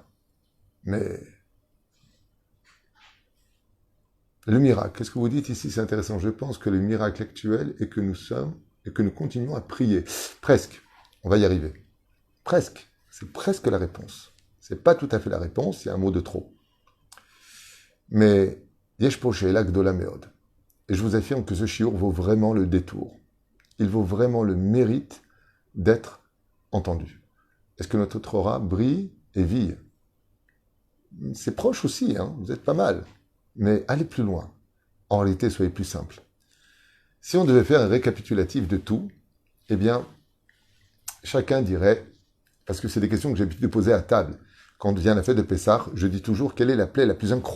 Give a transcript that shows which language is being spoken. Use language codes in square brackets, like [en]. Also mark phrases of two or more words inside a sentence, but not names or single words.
[fr] Mais le miracle, qu'est-ce que vous dites ici? C'est intéressant. Je pense que le miracle actuel est que nous sommes et que nous continuons à prier. Presque. On va y arriver. Presque. C'est presque la réponse. C'est pas tout à fait la réponse, il y a un mot de trop. [he] Mais יש פה שאלה גדולה מאוד. [fr] Et je vous affirme que ce shiur vaut vraiment le détour. Il vaut vraiment le mérite d'être entendu. Est-ce que notre Torah brille et vit? C'est proche aussi, hein, vous êtes pas mal. Mais allez plus loin. En réalité, soyez plus simple. Si on devait faire un récapitulatif de tout, eh bien, chacun dirait, parce que c'est des questions que j'ai l'habitude de poser à table, quand vient la fête de Pessah, je dis toujours quelle est la plaie la plus incroyable.